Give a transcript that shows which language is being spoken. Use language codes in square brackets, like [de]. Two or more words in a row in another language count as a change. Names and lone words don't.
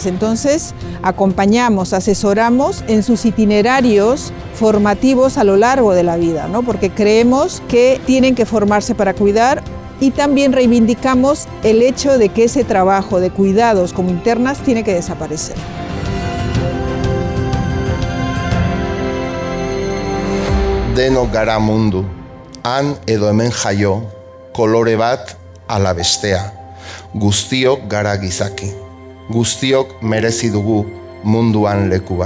[es] Entonces, acompañamos, asesoramos en sus itinerarios formativos a lo largo de la vida, ¿no? Porque creemos que tienen que formarse para cuidar y también reivindicamos el hecho de que ese trabajo de cuidados como internas tiene que desaparecer. [eu] Denok gara mundu, han edo hemen jaio, kolore bat ala bestea. Guztiok gara gizaki, guztiok merezi dugu munduan leku bat.